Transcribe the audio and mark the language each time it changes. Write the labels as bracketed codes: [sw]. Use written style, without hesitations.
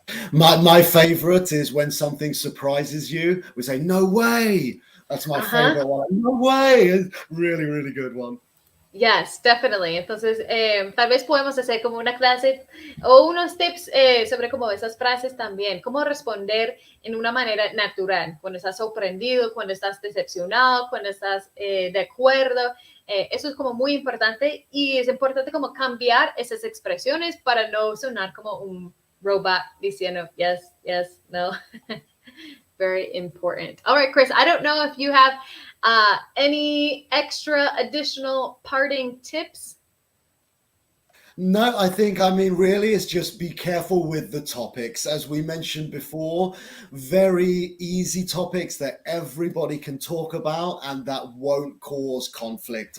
[en] My favorite is when something surprises you. We say, no way. That's my Ajá. favorite one. No way. It's really, really good one. Yes, definitely. [es] Entonces, tal vez podemos hacer como una clase o unos tips sobre como esas frases también, cómo responder en una manera natural, cuando estás sorprendido, cuando estás decepcionado, cuando estás de acuerdo. Eso es como muy importante y es importante como cambiar esas expresiones para no sonar como un robot diciendo [en] yes, yes, no. Very important. All right, Chris, I don't know if you have any extra additional parting tips? No, I mean, really, it's just be careful with the topics. As we mentioned before, very easy topics that everybody can talk about and that won't cause conflict.